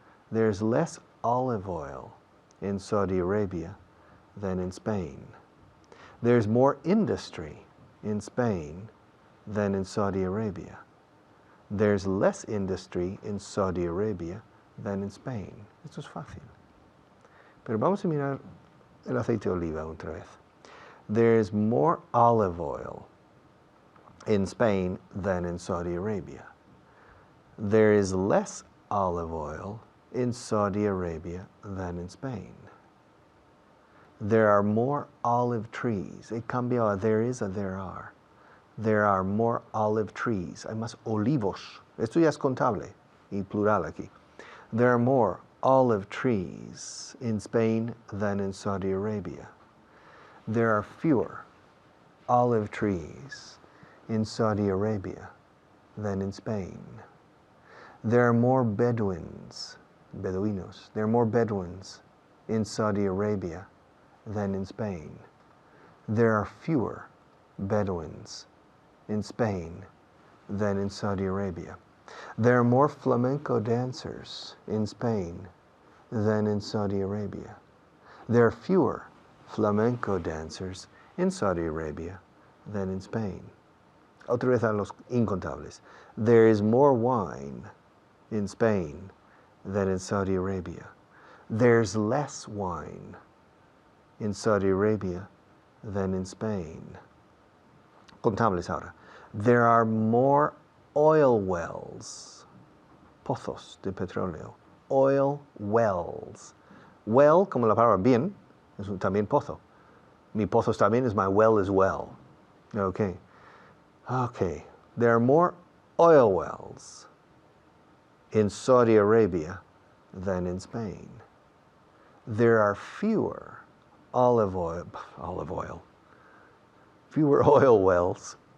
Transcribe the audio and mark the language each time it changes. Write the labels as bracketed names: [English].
[English] There's less olive oil in Saudi Arabia than in Spain. There's more industry in Spain than in Saudi Arabia. There's less industry in Saudi Arabia than in Spain. [Spanish] Esto es fácil. Pero vamos a mirar el aceite de oliva otra vez. [English] There's more olive oil in Spain than in Saudi Arabia. There is less olive oil in Saudi Arabia than in Spain. There are more olive trees. [Spanish] He cambiado a [English] there is a there are. There are more olive trees. [Spanish] Hay más olivos. Esto ya es contable y plural aquí. [English] There are more olive trees in Spain than in Saudi Arabia. There are fewer olive trees in Saudi Arabia than in Spain. There are more Bedouinos. There are more Bedouins in Saudi Arabia than in Spain. There are fewer Bedouins in Spain than in Saudi Arabia. There are more flamenco dancers in Spain than in Saudi Arabia. There are fewer flamenco dancers in Saudi Arabia than in Spain. [Spanish] Otra vez a los incontables. [English] There is more wine in Spain than in Saudi Arabia. There's less wine in Saudi Arabia than in Spain. [Spanish] Contables ahora. [English] There are more oil wells, [Spanish] pozos de petróleo, [English] oil wells. [Spanish] Well, como la palabra bien, es también pozo. Mi pozo está bien [English] is my well is well. Okay. Okay. There are more oil wells in Saudi Arabia than in Spain. There are fewer fewer oil wells